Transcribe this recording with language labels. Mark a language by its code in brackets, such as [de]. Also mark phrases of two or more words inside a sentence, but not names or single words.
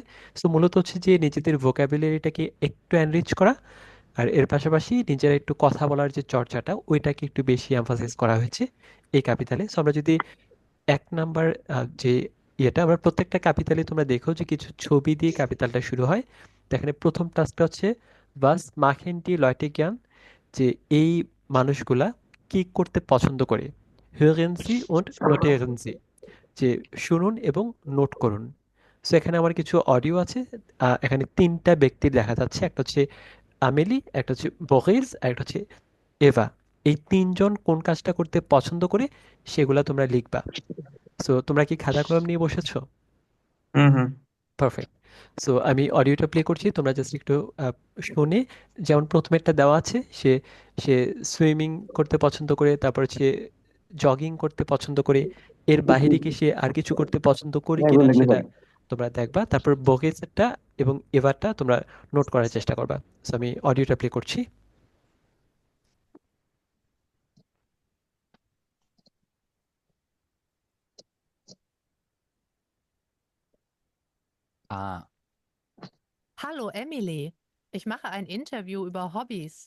[bn] সো মূলত হচ্ছে যে নিজেদের ভোকাবুলারিটাকে একটু এনরিচ করা, আর এর পাশাপাশি নিজেরা একটু কথা বলার যে চর্চাটা ওইটাকে একটু বেশি এমফাসাইজ করা হয়েছে এই ক্যাপিটালে। সো আমরা যদি 1 নাম্বার যে ইয়েটা আমরা প্রত্যেকটা ক্যাপিটালে তোমরা দেখো যে কিছু ছবি দিয়ে ক্যাপিটালটা শুরু হয়। তো এখানে প্রথম টাস্কটা হচ্ছে [de] Was machen die Leute gern, [bn] যে এই মানুষগুলা কি করতে পছন্দ করে, [de] hören Sie und notieren Sie, [bn] যে শুনুন এবং নোট করুন। সো এখানে আমার কিছু অডিও আছে। এখানে 3টা ব্যক্তির দেখা যাচ্ছে, একটা হচ্ছে আমেলি, একটা হচ্ছে বহিস, আর একটা হচ্ছে এভা। এই 3জন কোন কাজটা করতে পছন্দ করে সেগুলা তোমরা লিখবা। সো তোমরা কি খাতা কলম নিয়ে বসেছো? হুম হুম। পারফেক্ট। সো আমি অডিওটা প্লে করছি, তোমরা জাস্ট একটু আহ, শুনে। যেমন প্রথমেরটা দেওয়া আছে, সে সে সুইমিং করতে পছন্দ করে, তারপর হচ্ছে জগিং করতে পছন্দ করে। এর বাইরে কি সে আর কিছু করতে পছন্দ করে কিনা সেটা তোমরা দেখবা। তারপর বগেসটা এবং এভারটা তোমরা নোট করার চেষ্টা করবা। সো আমি অডিওটা প্লে করছি। Ah, [de] Hallo Emily, ich mache ein Interview über Hobbys.